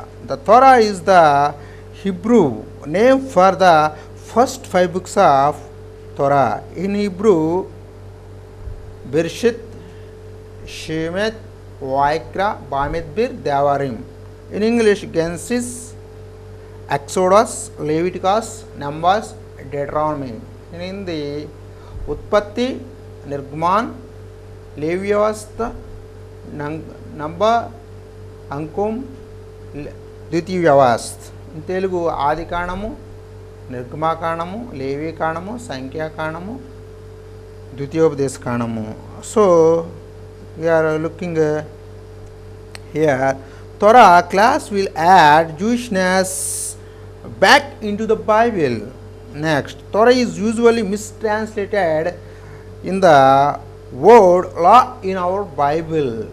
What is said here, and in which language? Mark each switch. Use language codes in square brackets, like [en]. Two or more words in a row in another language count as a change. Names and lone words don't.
[en] The Torah is the Hebrew name for the first 5 books of Torah. In Hebrew, Bereshit, Shemet, Vaikra, Bamidbar, Devarim. In English, Genesis, Exodus, Leviticus, Numbers, Deuteronomy. In Hindi, Utpatti, Nirgaman, Levyavastha, Number, Ankum, Dvitivyavastha. In Telugu, Adi Kanamu, Nirgama Kanamu, Levi Kanamu, Sankhya Kanamu, Dvitiyopdesh Kanamu. So we are looking here Torah class will add Jewishness back into the Bible. Next, Torah is usually mistranslated in the word law in our Bible.